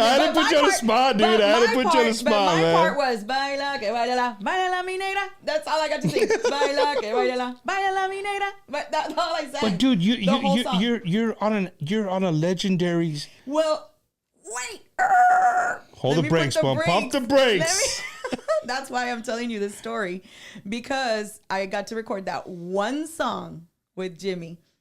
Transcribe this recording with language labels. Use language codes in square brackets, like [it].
[en] I had to put you on the spot, dude. I had to put you on the spot, man. My part was baila que baila la mi negra. That's all I got to sing. [es] Baila que baila la mi negra. [en] But that's all I sang. But dude, you're on a legendary. Well, wait. Hold the brakes, Mom. Pump the brakes. That's why I'm telling you this story, because I got to record that one song with Jimmy.